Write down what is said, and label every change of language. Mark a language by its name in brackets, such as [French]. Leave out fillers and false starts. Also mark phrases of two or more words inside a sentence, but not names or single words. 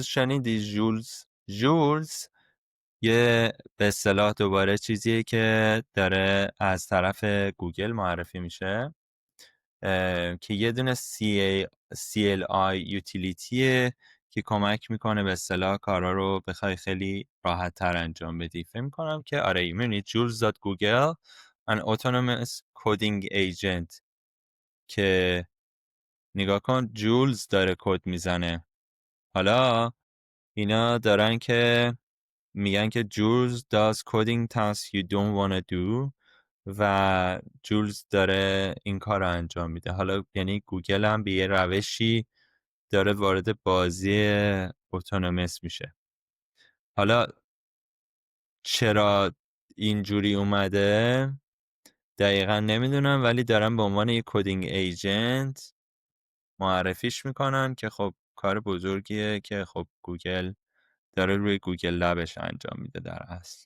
[Persian] شنیدی جولز یه به اصطلاح دوباره چیزیه که داره از طرف گوگل معرفی میشه که یه دونه CLI یوتیلیتیه که کمک میکنه به اصطلاح کارا رو بخوای خیلی راحت تر انجام بدی. فکر میکنم که آره میبینی [English] Jules.Google an autonomous coding agent [Persian] که نگاه کن جولز داره کد میزنه. حالا اینا دارن که میگن که [English] Jules does coding tasks you don't wanna do [Persian] و جولز داره این کار رو انجام میده. حالا یعنی گوگل هم به یه روشی داره وارد بازی اتونومس میشه. حالا چرا اینجوری اومده دقیقا نمیدونم، ولی دارن به عنوان یه [English] coding agent [Persian] معرفیش میکنن که خب کار بزرگیه که خب گوگل داره روی گوگل لبش انجام میده در اصل.